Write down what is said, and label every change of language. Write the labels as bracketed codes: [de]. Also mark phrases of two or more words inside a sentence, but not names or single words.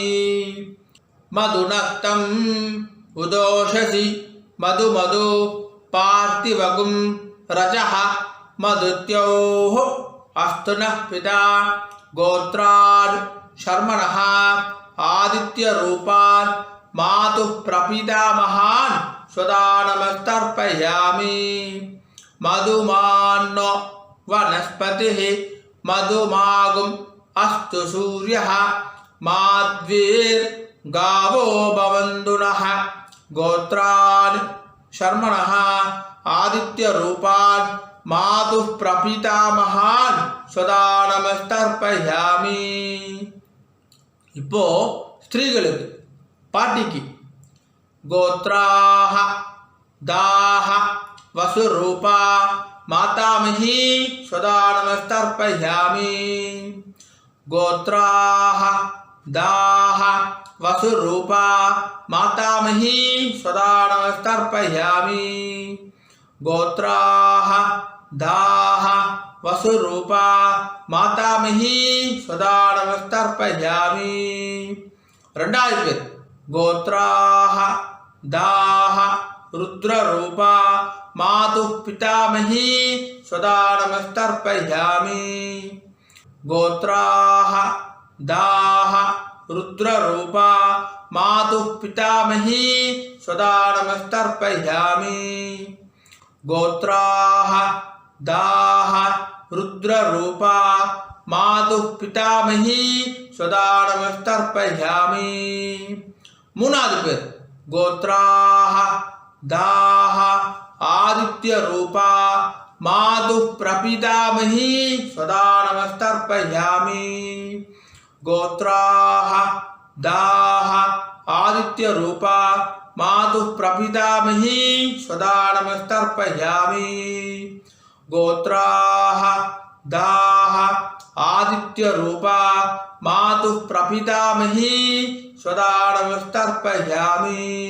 [sa] मधुनक्तम् उतोषसि मधु मधु पार्थिवं रजः मधुद्यौः अस्तु नः पिता गोत्रात् शर्मणः आदित्य रूपान् मातुः प्रपितामहान् सदा नमस्तर्पयामि. मधुमान्नो वनस्पतिः मधुमाँ अस्तु सूर्यः माध्वीर् गावो भवन्तुनः गोत्रान् शर्मणः आदित्य रूपान् मातुः प्रपितामहान् सदा நமஸ்தர்ப்பயாமி. [ta] இப்போ ஸ்திரீகளுக்கு பாட்டிக்கு [sa] गोत्राः दाः वसुरूपा मातामही सदा नमस्तर्पयामि. கோத்ராஹ दाह वसुरूपा मातामही सदा नमस्तर्पयामि. गोत्राः दाह वसुरूपा मातामही सदा नमस्तर्पयामि. [ta] ரெண்டாவது பேர் [sa] கோத்ராः दाह रुद्ररूपा मातुः पितामही सदा नमस्तर्पयामि. गोत्राः दाह रुद्ररूपा मातुः पितामही सदा नमस्तर्पयामि. गोत्राः दाह रुद्ररूपा मातुः पितामही सदा நமஸ்தர்ப்பயாமி. [ta] மூணாவது பேர் [sa] गोत्राः दाः आदित्य रूपा मातुः प्रपितामही सदा नमस्तर्पयामि. गोत्राः दाह आदित्य रूपा मातुः प्रपितामही सदा नमस्तर्पयामि. गोत्राः दाह आदित्य रूपा मातुः प्रपितामही सदा नमस्तर्पयामि.